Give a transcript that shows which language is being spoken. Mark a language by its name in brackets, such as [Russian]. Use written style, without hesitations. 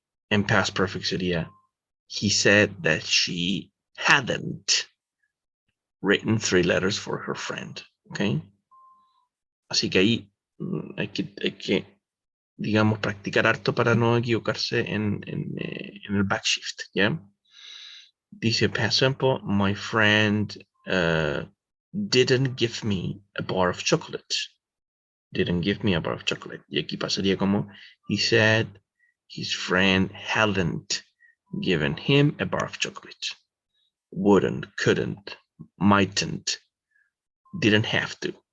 [English] En past perfect sería, he said that she hadn't written 3 letters for her friend. [Spanish] ¿Ok? Así que ahí hay que, digamos, practicar harto para no equivocarse en el backshift, ¿ya? [English] Dice past simple, my friend didn't give me a bar of chocolate. Didn't give me a bar of chocolate. [Spanish] Y aquí pasaría como, [English] he said his friend hadn't given him a bar of chocolate. Wouldn't, couldn't, mightn't, didn't have to.